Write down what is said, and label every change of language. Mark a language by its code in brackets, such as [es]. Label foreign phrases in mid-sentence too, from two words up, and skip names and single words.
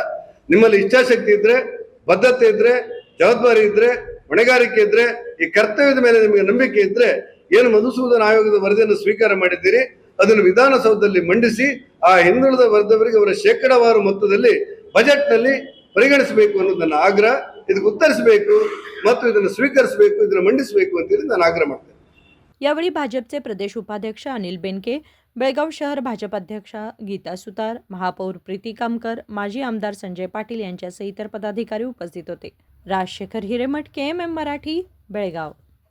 [kn] ನಿಮ್ಮಲ್ಲಿ ಇಚ್ಛಾಶಕ್ತಿ ಇದ್ರೆ, ಬದ್ಧತೆ ಇದ್ರೆ, ಜವಾಬ್ದಾರಿ ಇದ್ರೆ, ಹೊಣೆಗಾರಿಕೆ ಇದ್ರೆ, ಈ ಕರ್ತವ್ಯದ ಮೇಲೆ ನಿಮಗೆ ನಂಬಿಕೆ ಇದ್ರೆ, ಏನು ಮಧುಸೂದನ್ ಆಯೋಗದ ವರದಿಯನ್ನು ಸ್ವೀಕಾರ ಮಾಡಿದ್ದೀರಿ ಅದನ್ನು ವಿಧಾನಸೌಧದಲ್ಲಿ ಮಂಡಿಸಿ ಆ ಹಿಂದುಳಿದ ವರ್ಗದವರಿಗೆ ಅವರ ಶೇಕಡಾವಾರು ಮೊತ್ತದಲ್ಲಿ ಬಜೆಟ್ನಲ್ಲಿ ಪರಿಗಣಿಸಬೇಕು ಅನ್ನೋದು ನನ್ನ ಆಗ್ರಹ. ಇದಕ್ಕೆ ಉತ್ತರಿಸಬೇಕು ಮತ್ತು ಇದನ್ನು ಸ್ವೀಕರಿಸಬೇಕು, ಇದನ್ನು ಮಂಡಿಸಬೇಕು ಅಂತೇಳಿ ನಾನು ಆಗ್ರಹ ಮಾಡ್ತೇನೆ. [mr] यावेळी भाजपचे प्रदेश उपाध्यक्ष अनिल बेनके, बेळगाव शहर भाजप अध्यक्षा गीता सुतार, महापौर प्रीती कामकर, माजी आमदार संजय पाटील यांच्यासह इतर पदाधिकारी उपस्थित होते. राजशेखर हिरेमठ, KMM मराठी, बेळगाव.